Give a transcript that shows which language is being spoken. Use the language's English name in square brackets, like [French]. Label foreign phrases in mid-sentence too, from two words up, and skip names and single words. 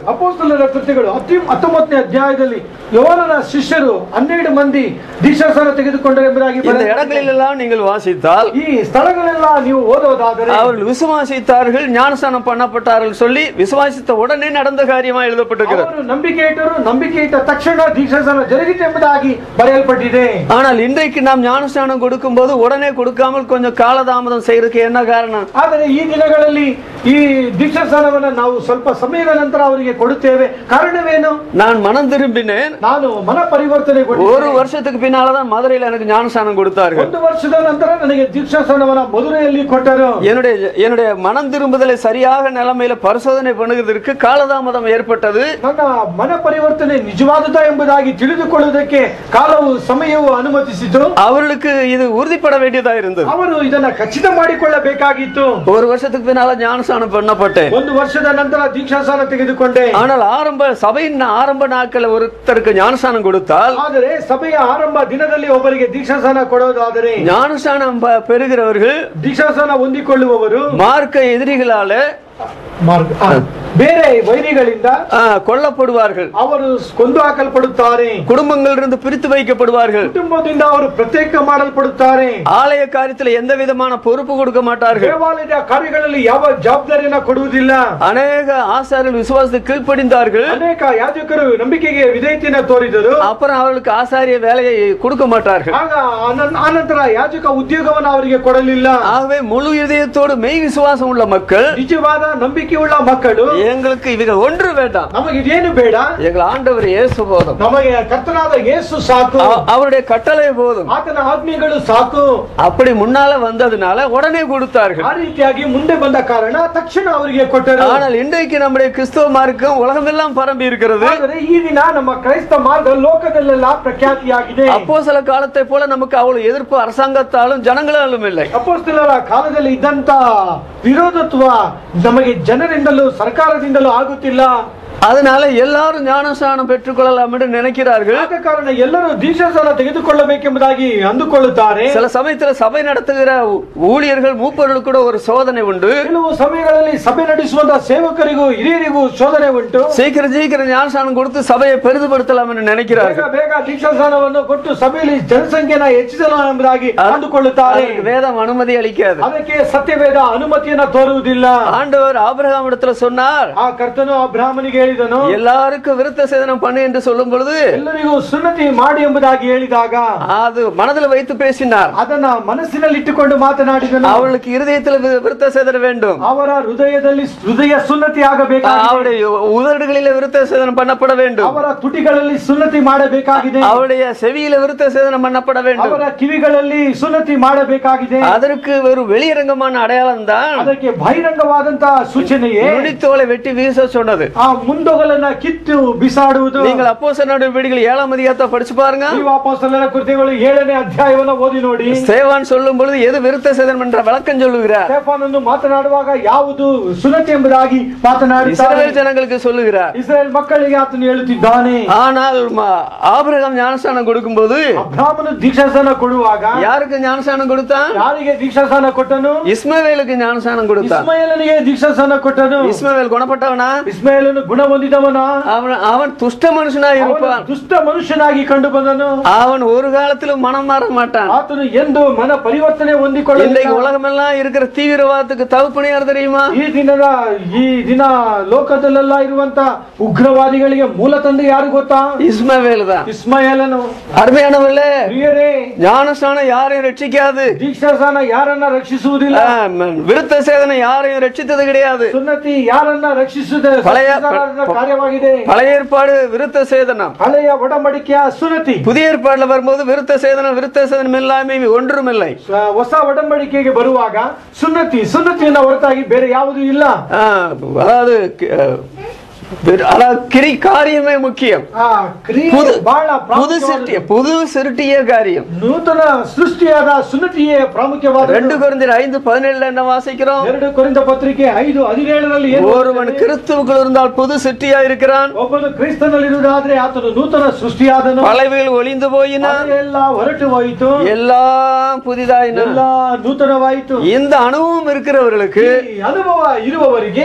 [Kannada] ಅಪೊಸ್ತಲರ ಕೃತ್ಯಗಳು 19ನೇ ಅಧ್ಯಾಯದಲ್ಲಿ ಯೋಹಾನನ ಶಿಷ್ಯರು 12 ಮಂದಿ ದೀಕ್ಷಾಸ್ನಾನ ತೆಗೆದುಕೊಂಡರು ಎಂಬುದಾಗಿ [Tamil] இந்த இடங்களிலெல்லாம் நீங்கள் வாசித்தால், [Kannada] ಈ ಸ್ಥಳಗಳೆಲ್ಲ ನೀವು ಓದೋದಾದರೆ, [Tamil] அவர்கள் விசுவாசித்தார்கள் ஞானஸ்நானம் பண்ணப்பட்டார்கள் சொல்லி விசுவாசித்த உடனே நடந்த காரியமா எழுதப்பட்டிருக்கிறது. [Kannada] ಅವರು ನಂಬಿಕೆ ಇಟ್ಟ ತಕ್ಷಣ ದೀಕ್ಷಾಸ್ನಾನ ಜರುಗಿತು ಎಂಬುದಾಗಿ ಬರೆಯಲ್ಪಟ್ಟಿದೆ. [Tamil] ஆனால் இன்றைக்கு நாம் ஞானஸ்நானம் கொடுக்கும் போது உடனே கொடுக்காமல் கொஞ்சம் காலதாமதம் செய்யறதுக்கு என்ன காரணம்? [Kannada] ಆದರೆ ಈ ದಿನಗಳಲ್ಲಿ ಈ ದೀಕ್ಷಾಸ್ನಾನವನ್ನು ನಾವು ಸ್ವಲ್ಪ ಸಮಯದ ನಂತರ ಅವರಿಗೆ ಕೊಡುತ್ತೇವೆ. ಕಾರಣವೇನು? [Tamil] நான் மனம் திரும்பினேன். [Kannada] ನಾನು ಮನ ಪರಿವರ್ತನೆ [Tamil] ஒரு வருஷத்துக்கு பின்னால்தான் மதுரையில் எனக்கு ஞானஸ்நானம் கொடுத்தார்கள். [Kannada] 1 ವರ್ಷದ ನಂತರ ನನಗೆ ದೀಕ್ಷಾಸ್ನಾನವನ್ನು ಮಧುರೆಯಲ್ಲಿ ಕೊಟ್ಟರು. [Tamil] என்னுடைய மனம் திரும்புதலை சரியாக நிலைமையில பரிசோதனை பண்ணுவதற்கு காலதாமதம் ஏற்பட்டது. [Kannada] ನನ್ನ ಮನ ಪರಿವರ್ತನೆ ನಿಜವಾದುದಾ ಎಂಬುದಾಗಿ ತಿಳಿದುಕೊಳ್ಳುವುದಕ್ಕೆ ಕಾಲವು ಸಮಯವು ಅನುಮತಿಸಿತು. [Tamil] அவர்களுக்கு இது உறுதிப்பட வேண்டியதா இருந்தது. [Kannada] ಅವರು ಇದನ್ನ ಖಚಿತ ಮಾಡಿಕೊಳ್ಳಬೇಕಾಗಿತ್ತು. [Tamil] ஒரு வருஷத்துக்கு பின்னால ஞானஸ்நானம் பண்ணப்பட்டேன். [Kannada] 1 ವರ್ಷದ ನಂತರ ದೀಕ್ಷಾಸ್ನಾನ ತೆಗೆದುಕೊಂಡೆ. [Tamil] ஆனால் சபையின் ஆரம்ப நாட்கள் ஒருத்தருக்கு ஞானஸ்நானம் கொடுத்தால், [Kannada] ಆದರೆ ಸಭೆಯ ಆರಂಭ ದಿನದಲ್ಲಿ ಒಬ್ಬರಿಗೆ ದೀಕ್ಷಾಸ್ನಾನ ಕೊಡೋದಾದರೆ, [Tamil] ஞானஸ்நானம் பெறுகிறவர்கள் [Kannada] ದೀಕ್ಷಾಸ್ನಾನ ಹೊಂದಿಕೊಳ್ಳುವವರು [Tamil] மார்க்க எதிரிகளால [Kannada] ಬೇರೆ ವೈರಿಗಳಿಂದ [Tamil] கொல்லப்படுவார்கள். [Kannada] ಅವರು ಕೊಂದು ಹಾಕಲ್ಪಡುತ್ತಾರೆ. [Tamil] குடும்பங்களிலிருந்து பிரித்து வைக்கப்படுவார்கள். [Kannada] ಕುಟುಂಬದಿಂದ ಅವರು ಪ್ರತ್ಯೇಕ ಮಾಡಲ್ಪಡುತ್ತಾರೆ. [Tamil] ஆலய காரியத்தில் எந்த விதமான பொறுப்பு கொடுக்க மாட்டார்கள். [Kannada] ದೇವಾಲಯದ ಕಾರ್ಯಗಳಲ್ಲಿ ಯಾವ ಜವಾಬ್ದಾರಿಯನ್ನು ಕೊಡುವುದಿಲ್ಲ. [Tamil] அநேக ஆசாரியர்கள் விசுவாசத்துக்கு கீழ்ப்படிந்தார்கள். [Kannada] ಅನೇಕ ಯಾಜಕರು ನಂಬಿಕೆಗೆ ವಿಧೇಯತೆಯನ್ನು ತೋರಿದರು. [Tamil] அப்புறம் அவர்களுக்கு ஆசாரிய வேலையை கொடுக்க மாட்டார்கள். [Kannada] ಆಗ ಆನಂತರ ಯಾಜಕ ಉದ್ಯೋಗವನ್ನು ಅವರಿಗೆ ಕೊಡಲಿಲ್ಲ. [Tamil] ஆகவே முழு இதயத்தோடு மெய் விசுவாசம் உள்ள மக்கள், [Kannada] ನಿಜವಾದ ನಂಬಿಕೆಯುಳ್ಳ ಮಕ್ಕಳು, [Tamil] எங்களுக்கு இவைகள் ஒன்று வேண்டாம், [Kannada] ನಮಗೆ ಇದೇನು ಬೇಡ, [Tamil] எங்கள் ಆண்டவர் இயேசು போதும், [Kannada] ನಮಗೆ ಕರ್ತನಾದ ಯೇಸು ಸಾಕು, [Tamil] அவருடைய கட்டளை போதும், [Kannada] ಆತನ ಆಜ್ಞೆಗಳು ಸಾಕು, [Tamil] அப்படி முன்னால வந்ததுனால உடனே கொடுத்தார்கள். [Kannada] ಆ ರೀತಿಯಾಗಿ ಮುಂದೆ ಬಂದ ಕಾರಣ ತಕ್ಷಣ ಅವರಿಗೆ ಕೊಟ್ಟರು. [Tamil] ஆனால் இன்றைக்கு நம்முடைய கிறிஸ்தவ மார்க்கம் உலகமெல்லாம் பரம்பி இருக்கிறது. [Kannada] ಆದರೆ ಈ ದಿನ ನಮ್ಮ ಕ್ರೈಸ್ತ ಮಾರ್ಗ ಲೋಕದಲ್ಲೆಲ್ಲ ಪ್ರಖ್ಯಾತಿಯಾಗಿದೆ. [Tamil] அப்போஸ்தல காலத்தை போல நமக்கு அவ்வளவு எதிர்ப்பு அரசாங்கத்தாலும் ஜனங்களாலும் இல்லை. [Kannada] ಅಪೊಸ್ತಲರ ಕಾಲದಲ್ಲಿ ಇದ್ದಂತ ವಿರೋಧತ್ವ ನಮಗೆ ಜನರಿಂದಲೂ ಸರ್ಕಾರದಿಂದಲೂ ಆಗುತ್ತಿಲ್ಲ. [Tamil] அதனால எல்லாரும் ஞானஸ்நானம் பெற்றுக்கொள்ளலாம் என்று நினைக்கிறார்கள். [Kannada] ಆದ ಕಾರಣ ಎಲ್ಲರೂ ದೀಕ್ಷಾಸ್ನಾನ ತೆಗೆದುಕೊಳ್ಳಬೇಕೆಂಬುದಾಗಿ ಅಂದುಕೊಳ್ಳುತ್ತಾರೆ. [Tamil] சில சமயத்துல சபை நடத்துகிற ஊழியர்கள் மூப்பர்கள் கூட ஒரு சோதனை உண்டு. [Kannada] ಕೆಲವು ಸಮಯಗಳಲ್ಲಿ ಸಭೆ ನಡೆಸುವಂತ ಸೇವಕರಿಗೂ ಹಿರಿಯರಿಗೂ ಶೋಧನೆ ಉಂಟು. [Tamil] சீக்கிரம் ஞானஸ்நானம் கொடுத்து சபையை பெரிதுபடுத்தலாம் என்று நினைக்கிறார்கள். [Kannada] ಬೇಗ ದೀಕ್ಷಾಸ್ನಾನವನ್ನು ಕೊಟ್ಟು ಸಭೆಯಲ್ಲಿ ಜನಸಂಖ್ಯೆನ ಹೆಚ್ಚಿಸಲು ಎಂಬುದಾಗಿ ಅಂದುಕೊಳ್ಳುತ್ತಾರೆ. [Tamil] வேதம் அனுமதி அளிக்காது. [Kannada] ಅದಕ್ಕೆ ಸತ್ಯವೇದ ಅನುಮತಿಯನ್ನು ತೋರುವುದಿಲ್ಲ. [Tamil] ஆண்டவர் ஆபிரகாம் இடத்துல சொன்னார், [Kannada] ಆ ಕರ್ತನು ಅಬ್ರಹಾಮನಿಗೆ [Tamil] எல்லாருக்கும் விருத்த சேதனம் பண்ணு என்று சொல்லும் பொழுது, [Kannada] ಎಲ್ಲರಿಗೂ ಸುನ್ನತಿ ಮಾಡಿ ಎಂಬುದಾಗಿ ಹೇಳಿದಾಗ [Tamil] அது மனதில் வைத்து பேசினார். [Kannada] ಅದನ್ನ ಮನಸ್ಸಿನಲ್ಲಿ ಇಟ್ಟುಕೊಂಡು ಮಾತನಾಡಿದನು. [Tamil] அவளுக்கு இருதயத்தில் விருத்த சேதனம் வேண்டும். [Kannada] ಅವರ ಹೃದಯದಲ್ಲಿ ಹೃದಯ ಸುನ್ನತಿ ಆಗಬೇಕಾಗಿದೆ. [Tamil] அவருடைய உதடுகளில் விருத்த சேதனம் பண்ணப்பட வேண்டும். [Kannada] ಅವರ ತುಟಿಗಳಲ್ಲಿ ಸುನ್ನತಿ ಮಾಡಬೇಕಾಗಿದೆ. [Tamil] அவருடைய செவியில விருத்த சேதனம் பண்ணப்பட வேண்டும். [Kannada] ಅವರ ಕಿವಿಗಳಲ್ಲಿ ಸುನ್ನತಿ ಮಾಡಬೇಕಾಗಿದೆ. [Tamil] அதற்கு ஒரு வெளியரங்கமான அடையாளம் தான் [Kannada] ಅದಕ್ಕೆ ಬಹಿರಂಗವಾದಂತಹ ಸೂಚನೆಯೇ [Tamil] நுனித்தோலை வெட்டி வீச சொன்னது. [Kannada] ಆ ಮುಂದೊಗಲನ್ನ ಕಿತ್ತು ಬಿಸಾಡುವುದು. [Tamil] நீங்கள் அப்போஸ்தலர் நடவடிக்கைகள் 7ஆம் அதிகாரத்தை படிச்சு பாருங்க. [Kannada] ನೀವು ಅಪೊಸ್ತಲರ ಕೃತ್ಯಗಳು 7ನೇ ಅಧ್ಯಾಯವನ್ನು ಓದಿ ನೋಡಿ. [Tamil] ஸ்தேவான் சொல்லும் பொழுது எது விருத்த சேதனம் என்ற விளக்கம் சொல்லுகிறார். [Kannada] ಸ್ಟೆಫನನ್ನು ಮಾತನಾಡುವಾಗ ಯಾವುದು ಸುನ್ನತಿ ಎಂಬುದಾಗಿ ಮಾತನಾಡುತ್ತಾರೆ. [Tamil] இஸ்ரவேல் ஜனங்களுக்கு சொல்லுகிறார். [Kannada] ಇಸ್ರಾಯೇಲ್ ಮಕ್ಕಳಿಗೆ ಆತನು ಹೇಳುತ್ತಿದ್ದಾನೆ. [Tamil] ஆனால் ஆபிரகாம் ஞானஸ்நானம் கொடுக்கும்போது, [Kannada] ಅಬ್ರಹಾಮನು ದೀಕ್ಷಾಸ್ನಾನ ಕೊಡುವಾಗ [Tamil] யாருக்கு ஞானஸ்நானம் கொடுத்தான்? [Kannada] ಯಾರಿಗೆ ದೀಕ್ಷಾಸ್ನಾನ ಕೊಟ್ಟನು? [Tamil] இஸ்மவேலுக்கு ஞானஸ்நானம் கொடுத்தான். [Kannada] ಇಸ್ಮಾಯೇಲನಿಗೆ ದೀಕ್ಷಾಸ್ನಾನ ಕೊಟ್ಟನು. [Tamil] இஸ்மவேல் குணப்பட்டவனா? [Kannada] ಇಸ್ಮಾಯೇಲನು ಗುಣವಾದ ಹೊಂದಿದವನ [Tamil] அவன் துஷ்ட மனுஷனாக இருப்பான். [Kannada] ದುಷ್ಟ ಮನುಷ್ಯನಾಗಿ ಕಂಡು ಬಂದನು. [Tamil] அவன் ஒரு காலத்திலும் மனம் மாற மாட்டான். [Kannada] ಆತನು ಎಂದು ಮನ ಪರಿವರ್ತನೆ ಹೊಂದಿಕೊಳ್ಳಲಿಲ್ಲ. [Tamil] இன்றைக்கு உலகமெல்லாம் இருக்கிற தீவிரவாதத்துக்கு தகுப்பணி யார் தெரியுமா? [Kannada] ಈ ದಿನ ಲೋಕದಲ್ಲೆಲ್ಲ ಇರುವಂತ ಉಗ್ರವಾದಿಗಳಿಗೆ ಮೂಲ ತಂದೆ ಯಾರು ಗೊತ್ತಾ? [Tamil] இஸ்மவேல் தான். [Kannada] ಇಸ್ಮಾಯೇಲನು. [Tamil] அருமையானவர்களே, [Kannada] ಪ್ರಿಯರೇ, [Tamil] ஞானஸ்நானம் யாரையும் ரட்சிக்காது. [Kannada] ದೀಕ್ಷಾಸ್ನಾನ ಯಾರನ್ನ ರಕ್ಷಿಸುವುದಿಲ್ಲ. [Tamil] விருத்த சேதனை யாரையும் ரட்சித்தது கிடையாது. [Kannada] ಸುನ್ನತಿ ಯಾರನ್ನ ರಕ್ಷಿಸುವುದೇ ಕಾರ್ಯವಾಗಿದೆ. [Tamil] பழைய ஏற்பாடு விருத்த சேதனம், [Kannada] ಹಳೆಯ ಒಡಂಬಡಿಕೆಯ ಸುನ್ನತಿ. [Tamil] புதிய ஏற்பாடுல வரும்போது விருத்த சேதனம் எல்லாமே ஒன்றும் இல்லை. [Kannada] ಹೊಸ ಒಡಂಬಡಿಕೆಗೆ ಬರುವಾಗ ಸುನ್ನತಿಯನ್ನು ಹೊರತಾಗಿ ಬೇರೆ ಯಾವುದೂ ಇಲ್ಲ. [Tamil] அதாவது காரியமே முக்கியம். புது சிருட்டிய காரியம், [Kannada] நூತನ ಸೃಷ್ಟಿಯಾದ ಸುನ್ನತಿಯೇ ಪ್ರಾಮುಖ್ಯವಾದ. [Tamil] 2 கொரிந்தியர் 5:17 என்ன வாசிக்கிறோம்? [Kannada] 2 ಕೊರಿಂಥ ಪತ್ರಿಕೆ 5:17 [Tamil] ஒருவன் கிறிஸ்துவுக்குள் இருந்தால் புது சிருஷ்டியா இருக்கிறான். [Kannada] ಒಬ್ಬನು ಕ್ರಿಸ್ತನಲ್ಲಿರುವುದಾದ್ರೆ ಆತನು ನೂತನ ಸೃಷ್ಟಿಯಾದನು. [Tamil] பழையவைகள் ஒளிந்து போயின, [Kannada] ಎಲ್ಲ ಹೊರಟು ಹೋಯಿತು, [Tamil] எல்லாம் புதிதாயின, [Kannada] ಎಲ್ಲ ನೂತನವಾಯಿತು. [Tamil] இந்த அனுபவம் இருக்கிறவர்களுக்கு, [Kannada] ಅನುಭವ ಇರುವವರಿಗೆ